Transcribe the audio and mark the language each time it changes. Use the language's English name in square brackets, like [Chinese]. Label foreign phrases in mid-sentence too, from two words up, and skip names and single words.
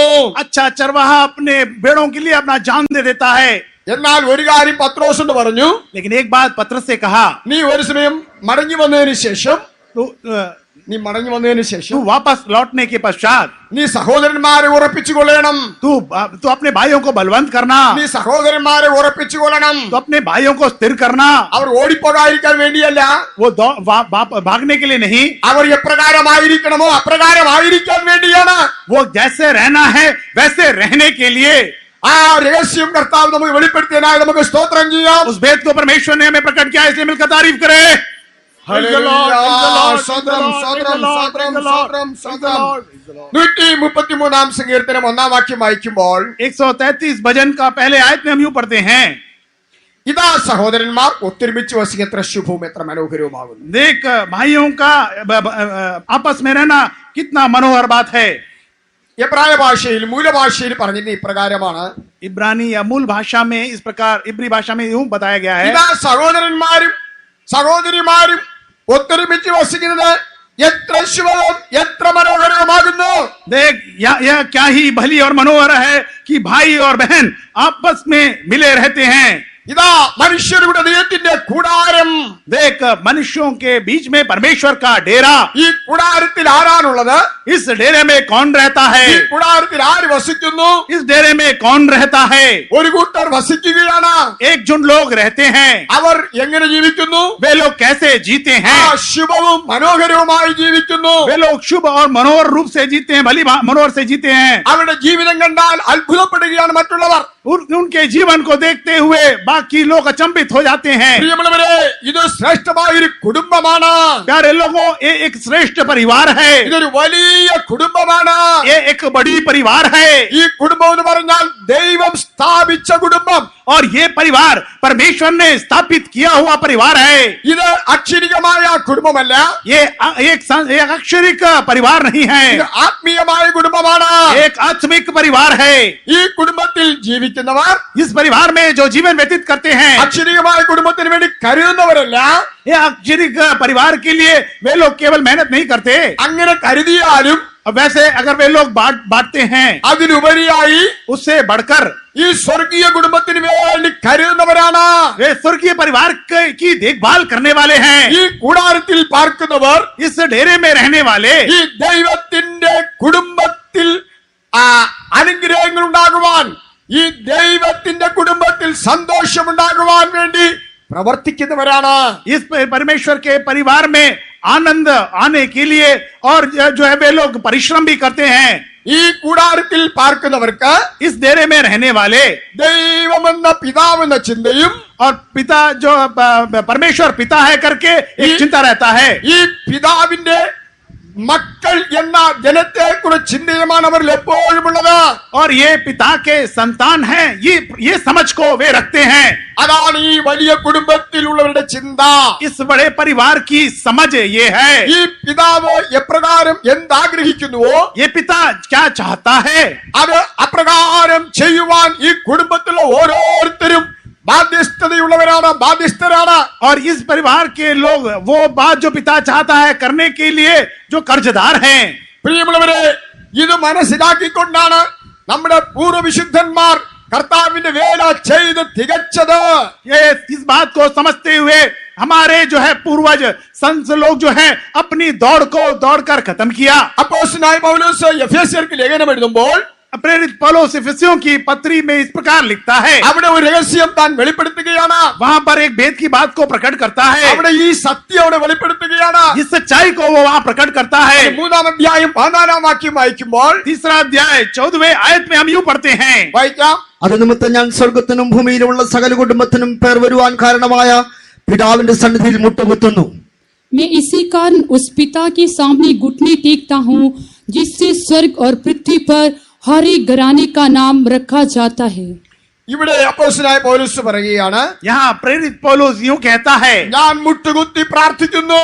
[Hindi] अच्छा चरवाहा अपने भेड़ों के लिए अपना जान दे देता है. [Malayalam] എന്നാൽ ഒരു കാര്യം പത്രോസ് എന്ന് പറഞ്ഞു, [Hindi] लेकिन एक बात पत्रस से कहा, [Malayalam] നീ ഒരു സമയം മടങ്ങി വന്നതിന് ശേഷം [Hindi] तू वापस लौटने के पश्चात [Malayalam] നീ സഹോദരന്മാരെ ഉറപ്പിച്ചുകൊള്ളണം. [Hindi] तू अपने भाइयों को बलवंत करना. [Malayalam] നീ സഹോദരന്മാരെ ഉറപ്പിച്ചുകൊള്ളണം. [Hindi] तो अपने भाइयों को स्थिर करना. [Malayalam] അവർ ഓടിപ്പോകാതിരിക്കാൻ വേണ്ടിയല്ല, [Hindi] वो भागने के लिए नहीं, [Malayalam] അവർ എപ്രകാരമായിരിക്കണമോ അപ്രകാരമായിരിക്കാൻ വേണ്ടിയാണ്. [Hindi] वो जैसे रहना है वैसे रहने के लिए. [Malayalam] ആ രഹസ്യം കർത്താവ് നമുക്ക് വെളിപ്പെടുത്തിയതിനായി നമുക്ക് സ്തോത്രം ചെയ്യാം. [Hindi] उस भेद को परमेश्वर ने हमें प्रकट किया, इसलिए मिलकर तारीफ करे. [Malayalam] സ്വതന്ത്രം സ്വതന്ത്രം സ്വതന്ത്രം സ്വതന്ത്രം സ്വതന്ത്രം 133 സങ്കീർത്തനം 1 വാക്യം വായിക്കുമ്പോൾ [Hindi] 133 भजन का पहले आयत में हम यूं पढ़ते हैं, [Malayalam] ഇതാ സഹോദരന്മാർ ഒത്തൊരുമിച്ച് വസിക്കുക എത്ര ശുഭവും എത്ര മനോഹരവുമാകുന്നു. [Hindi] देख भाइयों का आपस में रहना कितना मनोहर बात है. [Malayalam] എബ്രായ ഭാഷയിൽ മൂലഭാഷയിൽ പറഞ്ഞിരുന്ന ഇപ്രകാരമാണ്. [Hindi] इब्रानी या मूल भाषा में इस प्रकार इब्री भाषा में यूं बताया गया है, [Malayalam] ഇതാ സഹോദരന്മാരും സഹോദരിമാരും ഒത്തൊരുമിച്ച് വസിക്കുന്നത് എത്ര ശുഭവും എത്ര മനോഹരവുമാകുന്നു. [Hindi] देख यह क्या ही भली और मनोहर है कि भाई और बहन आपस में मिले रहते हैं. [Malayalam] ഇതാ മനുഷ്യരുടെ ദൈവത്തിന്റെ കൂടാരം. [Hindi] देख मनुष्यों के बीच में परमेश्वर का डेरा. [Malayalam] ഈ കൂടാരത്തിൽ ആരാണുള്ളത്? [Hindi] इस डेरे में कौन रहता है? [Malayalam] ഈ കൂടാരത്തിൽ ആര് വസിക്കുന്നു? [Hindi] इस डेरे में कौन रहता है? [Malayalam] ഒരു കൂട്ടർ വസിക്കുകയാണ്. [Hindi] एक झुंड लोग रहते हैं. [Malayalam] അവർ എങ്ങനെ ജീവിക്കുന്നു? [Hindi] वे लोग कैसे जीते हैं? [Malayalam] ശുഭവും മനോഹരവുമായി ജീവിക്കുന്നു. [Hindi] वे लोग शुभ और मनोहर रूप से जीते हैं, भली मनोहर से जीते हैं. [Malayalam] അവരുടെ ജീവിതം കണ്ടാൽ അത്ഭുതപ്പെടുകയാണ് മറ്റുള്ളവർ. [Hindi] उनके जीवन को देखते हुए बाकी लोग अचंभित हो जाते हैं. [Malayalam] പ്രിയമുള്ളവരെ, ഇത് ശ്രേഷ്ഠമായ ഒരു കുടുംബമാണ്. [Hindi] प्यारे लोगों, ये एक श्रेष्ठ परिवार है. [Malayalam] ഇതൊരു വലിയ കുടുംബമാണ്. [Hindi] ये एक बड़ी परिवार है. [Malayalam] ഈ കുടുംബം എന്ന് പറഞ്ഞാൽ ദൈവം സ്ഥാപിച്ച കുടുംബം. [Hindi] और ये परिवार परमेश्वर ने स्थापित किया हुआ परिवार है। [Malayalam] ഇത് അക്ഷരികമായ കുടുംബമല്ല, [Hindi] ये एक अक्षरिक परिवार नहीं है, [Malayalam] ഇത് ആത്മീയമായ കുടുംബമാണ്. [Hindi] एक आत्मिक परिवार है। [Malayalam] ഈ കുടുംബത്തിൽ ജീവിക്കുന്നവർ [Hindi] इस परिवार में जो जीवन व्यतीत करते हैं, [Malayalam] അക്ഷരികമായ കുടുംബത്തിന് വേണ്ടി കരുതുന്നവരല്ല. [Hindi] ये अक्षरिक परिवार के लिए वे लोग केवल मेहनत नहीं करते। [Malayalam] അങ്ങനെ കരുതിയാലും [Hindi] अब वैसे अगर वे लोग बांटते हैं, [Malayalam] അതിനുപരിയായി [Hindi] उससे बढ़कर [Malayalam] ഈ സ്വർഗീയ കുടുംബത്തിന് വേണ്ടി കരുതുന്നവരാണ്. [Hindi] वे स्वर्गीय परिवार की देखभाल करने वाले हैं। [Malayalam] ഈ കൂടാരത്തിൽ പാർക്കുന്നവർ [Hindi] इस डेरे में रहने वाले [Malayalam] ഈ ദൈവത്തിന്റെ കുടുംബത്തിൽ അനുഗ്രഹങ്ങൾ ഉണ്ടാകുവാൻ, ഈ ദൈവത്തിന്റെ കുടുംബത്തിൽ സന്തോഷമുണ്ടാകുവാൻ വേണ്ടി പ്രവർത്തിക്കുന്നവരാണ്. [Hindi] इस परमेश्वर के परिवार में आनंद आने के लिए और जो है वे लोग परिश्रम भी करते हैं। [Malayalam] ഈ കൂടാരത്തിൽ പാർക്കുന്നവർക്ക് [Hindi] इस डेरे में रहने वाले [Malayalam] ദൈവമെന്ന പിതാവെന്ന ചിന്തയും [Hindi] और पिता जो परमेश्वर पिता है करके एक चिंता रहता है। [Malayalam] ഈ പിതാവിന്റെ മക്കൾ എന്ന ജനത്തെ കുറിച്ച് ചിന്തയുമാണ് അവരിൽ എപ്പോഴും ഉള്ളത്. [Hindi] और ये पिता के संतान हैं, ये समझ को वे रखते हैं। [Malayalam] അതാണ് ഈ വലിയ കുടുംബത്തിലുള്ളവരുടെ ചിന്ത. [Hindi] इस बड़े परिवार की समझ ये है। [Malayalam] ഈ പിതാവ് എപ്രകാരം എന്താഗ്രഹിക്കുന്നുവോ [Hindi] ये पिता क्या चाहता है, [Malayalam] അത് അപ്രകാരം ചെയ്യുവാൻ ഈ കുടുംബത്തിലുള്ള ഓരോരുത്തരും ബാധ്യസ്ഥരാണ്. [Hindi] और इस परिवार के लोग वो बात जो पिता चाहता है करने के लिए जो कर्जदार हैं। [Malayalam] പ്രിയമുള്ളവരെ, ഇത് മനസ്സിലാക്കിക്കൊണ്ടാണ് നമ്മുടെ പൂർവ്വവിശുദ്ധന്മാർ കർത്താവിന്റെ വേല ചെയ്ത് തികച്ചത്. [Hindi] ये इस बात को समझते हुए हमारे जो है पूर्वज संत लोग जो है अपनी दौड़ को दौड़कर खत्म किया। [Malayalam] അപ്പോസ്തലനായ പൗലോസ് എഫേസ്യർക്ക് ലേഖനം എഴുതുമ്പോൾ [Hindi] प्रेरित पौलुस इफिसियों की पत्री में इस प्रकार लिखता है, [Malayalam] അവിടെ ഒരു രഹസ്യം താൻ വെളിപ്പെടുത്തുകയാണ്. [Hindi] वहां पर एक भेद की बात को प्रकट करता है, [Malayalam] അവിടെ ഈ സത്യം അവിടെ വെളിപ്പെടുത്തുകയാണ്. [Hindi] इस सच्चाई को वो वहां प्रकट करता है। [Malayalam] 3-ാം അധ്യായം 14-ാം വാക്യം വായിക്കുമ്പോൾ [Hindi] तीसरा अध्याय 14वें आयत में हम यूं पढ़ते हैं, [Malayalam] വായിക്കാം. അത് നിമിത്തം ഞാൻ സ്വർഗത്തിനും ഭൂമിയിലുമുള്ള സകല കുടുംബത്തിനും പേർ വരുവാൻ കാരണമായ പിതാവിന്റെ സന്നിധിയിൽ മുട്ടുകുത്തുന്നു. [Hindi] मैं इसी कारण उस पिता के सामने घुटने टेकता हूँ जिससे स्वर्ग और पृथ्वी पर हर एक घराने का नाम रखा जाता है। [Malayalam] ഇവിടെ അപ്പോസ്തലനായ പൗലോസ് പറയുകയാണ്, [Hindi] यहाँ प्रेरित पौलुस यूं कहता है, [Malayalam] ഞാൻ മുട്ടുകുത്തി പ്രാർത്ഥിക്കുന്നു,